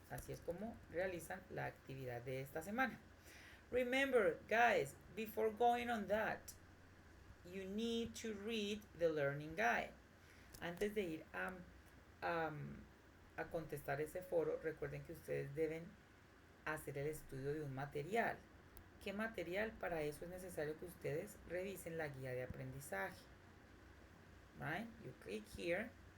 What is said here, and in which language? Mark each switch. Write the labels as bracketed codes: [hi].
[es] Así es como realizan la actividad de esta semana. [en] Remember, guys, before going on that, you need to read the learning guide. [es] Antes de ir a contestar ese foro, recuerden que ustedes deben hacer el estudio de un material. ¿Qué material? Para eso es necesario que ustedes revisen la guía de aprendizaje. [en] Right? You click here.